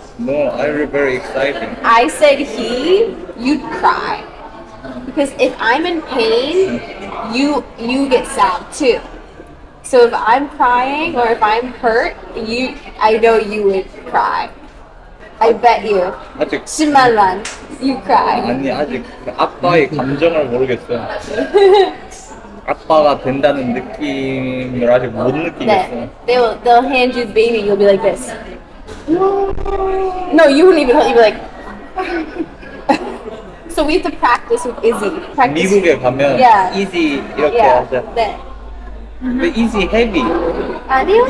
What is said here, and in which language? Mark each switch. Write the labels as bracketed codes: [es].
[en] No, I will be very excited. I said you'd cry. Because if I'm in pain, you get sad too. So if I'm crying or if I'm hurt, I know you would cry. I bet you. [ko] 아직 10만 원. [en] You cry. [ko] 아니 아직 그 아빠의 감정을 모르겠어요. 아빠가 된다는 느낌을 아직 못 느끼겠어. [en] They'll hand you the baby, you'll be like this. No, you wouldn't even hold, you'd be like. So we have to practice with Izzy. [ko] 미국에 가면 [en] Yeah. [ko] easy 이렇게 [en] Yeah. [ko] 하자. 네. [en] 근데 easy heavy. [ko] 아니요?